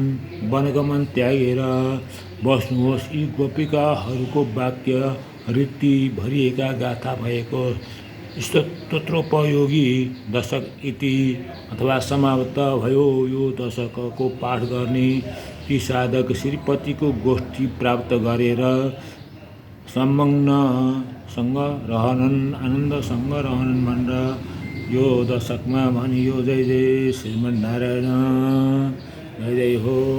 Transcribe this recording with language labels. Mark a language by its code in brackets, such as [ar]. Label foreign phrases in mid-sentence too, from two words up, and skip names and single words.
[ne] वनगमन त्यागेर बस्नुहोस्, यी गोपिकाहरूको वाक्य रीति भरिएका गाथा भएको स्तोत्रोपयोगी दशक इति अथवा समाप्त भयो। यो दशकको पाठ गर्ने ती साधक श्रीपतिको गोष्ठी प्राप्त गरेर संमग्नसँग रहनन्, आनन्दसँग रहनन् भनेर यो दशकमा भनियो। जय जय श्रीमन्नारायण, जय जय हो।